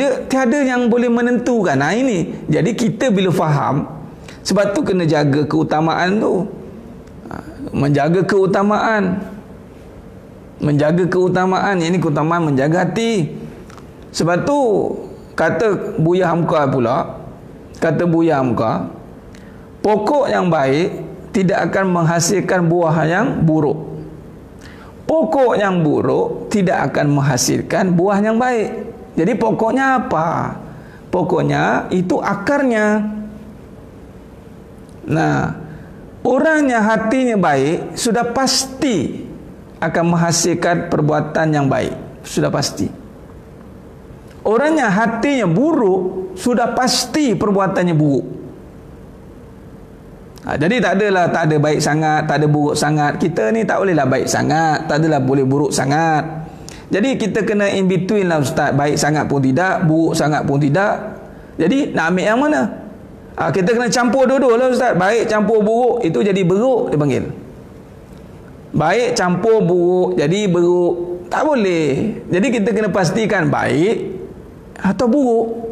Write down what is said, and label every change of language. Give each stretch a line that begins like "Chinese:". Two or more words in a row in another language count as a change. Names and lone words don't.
Malay: Dia tiada yang boleh menentukan. Ini. Jadi kita bila faham, sebab tu kena jaga keutamaan tu. Menjaga keutamaan. Ini keutamaan menjaga hati. Sebab tu kata Buya Hamka pula, pokok yang baik tidak akan menghasilkan buah yang buruk. Pokok yang buruk tidak akan menghasilkan buah yang baik. Jadi pokoknya apa? Pokoknya itu akarnya. Nah, orang yang hatinya baik sudah pasti akan menghasilkan perbuatan yang baik. Sudah pasti. Orang yang hatinya buruk sudah pasti perbuatannya buruk. Jadi tak ada baik sangat, tak ada buruk sangat. Kita ni tak bolehlah baik sangat, tak adalah boleh buruk sangat. Jadi kita kena
English: in between
Malay: lah ustaz. Baik sangat pun tidak, buruk sangat pun tidak. Jadi nak ambil yang mana? Kita kena campur dua-dua lah ustaz. Baik campur buruk, itu jadi beruk dia panggil. Baik campur buruk jadi beruk. Tak boleh. Jadi kita kena pastikan baik atau buruk.